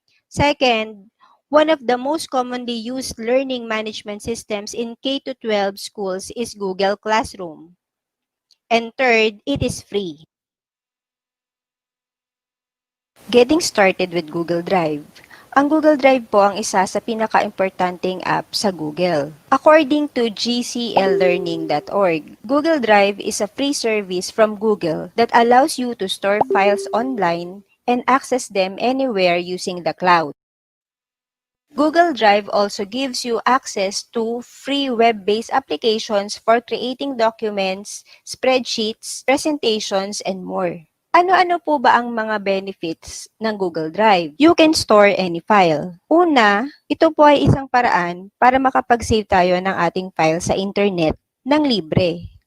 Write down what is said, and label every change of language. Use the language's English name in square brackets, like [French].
[English] Second, one of the most commonly used learning management systems in K-12 schools is Google Classroom. And third, it is free. Getting started with Google Drive. [Filipino] Ang Google Drive po ang isa sa pinaka-importanting app sa Google. [English] According to gcllearning.org, Google Drive is a free service from Google that allows you to store files online and access them anywhere using the cloud. Google Drive also gives you access to free web-based applications for creating documents, spreadsheets, presentations, and more. [Filipino] Ano-ano po ba ang mga benefits ng Google Drive? [English] You can store any file. [Filipino] Una, ito po ay isang paraan para makapag-save tayo ng ating file sa internet ng libre.